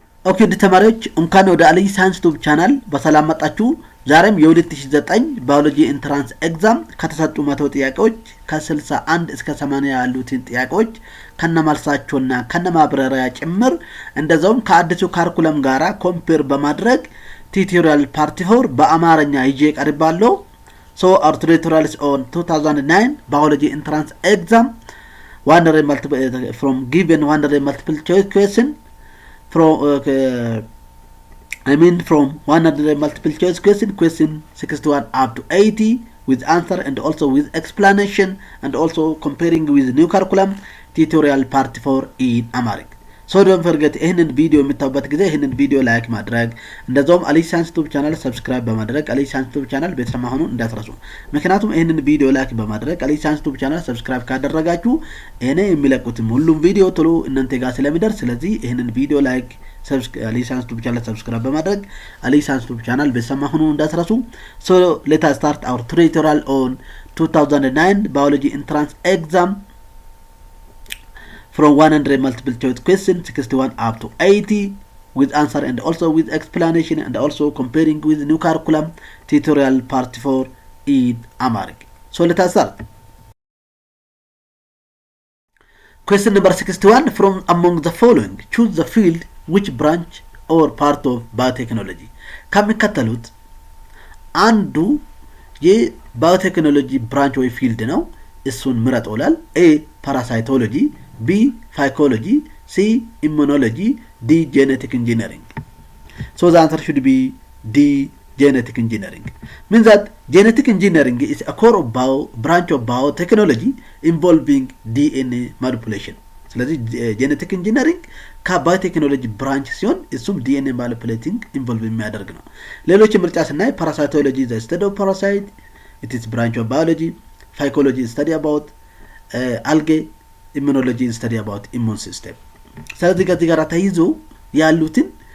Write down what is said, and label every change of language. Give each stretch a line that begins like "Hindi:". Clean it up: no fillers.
Amharic: ኦኬ ተማሪዎች እንኳን ወደ አሊ ሳይንስ ዩቲዩብ ቻናል በሰላም መጣችሁ። ዛሬም የ2009 ባዮሎጂ ኢንትራንስ ኤግዛም ከተሰጡ 100 ጥያቄዎች ከ61 እስከ 80 ያሉትን ጥያቄዎች ከነማልሳቸውና ከነማብራሪያ ጭምር እንደዛውም ከአዲሱ ካሪኩለም ጋራ ኮምፔር በማድረግ ቲዩቶሪያል ፓርት 4 በአማርኛ ይዤ ቀርባለሁ።
English: So our tutorials on 2009 biology entrance exam 100 multiple from given 100 multiple choice question from from 100 multiple choice question 61 up to 80 with answer and also with explanation and also comparing with new curriculum tutorial part 4 in Amharic. So don't forget
Amharic: ይህንን ቪዲዮ የምታዩበት ጊዜ ይህንን ቪዲዮ ላይክ ማድረግ እንደዛውም አሊ ሳይንስ ዩቲዩብ ቻናል ሰብስክራይብ በማድረግ አሊ ሳይንስ ዩቲዩብ ቻናል ቤተሰብ መሆኑን እንዳትረሱ። ምክንያቱም ይህንን ቪዲዮ ላይክ በማድረግ አሊ ሳይንስ ዩቲዩብ ቻናል ሰብስክራይብ ካደረጋችሁ እኔ የሚለቁትም ሁሉም ቪዲዮ ቶሎ እናንተ ጋር ስለሚደርስ ስለዚህ ይህንን ቪዲዮ ላይክ አሊ ሳይንስ ዩቲዩብ ቻናል ሰብስክራይብ በማድረግ አሊ ሳይንስ ዩቲዩብ ቻናል ቤተሰብ መሆኑን እንዳትረሱ።
English: So let us start our tutorial on 2009 biology entrance exam from 100 multiple choice question 61 up to 80 with answer and also with explanation and also comparing with new curriculum tutorial part 4 in Amharic. So let us start. Question number 61, from among the following choose the field which branch or part of biotechnology.
Amharic: ከሚከተሉት አንዱ የባዮቴክኖሎጂ ብራንች ወይ ፊልድ ነው፣ እሱን ምረጥ ይላል።
English: A parasitology, B phycology, C immunology, D genetic engineering. So the answer should be D genetic engineering. Means that genetic engineering is a core of branch of biotechnology involving DNA manipulation.
Amharic: ስለዚህ ጄኔቲክ ኢንጂነሪንግ ከባዮቴክኖሎጂ ብራንች ሲሆን እሱም ዲኤንኤ ማኒፑሌቲንግ ኢንቮልቭ የሚያደርግ ነው። ሌሎች ምርጫ ስናይ ፓራሳይቶሎጂ
English: ዘ ስተዲ ኦፍ ፓራሳይት ኢት ኢዝ ብራንች ኦፍ ባዮሎጂ፣
Amharic: ፋይኮሎጂ
English: ስተዲ አባውት አልጌ፣
Amharic: ኢሙኖሎጂ
English: ስተዲ አባውት ኢሙን ሲስተም።
Amharic: ስለዚህ ከዚህ ጋር ተይዞ ያሉትን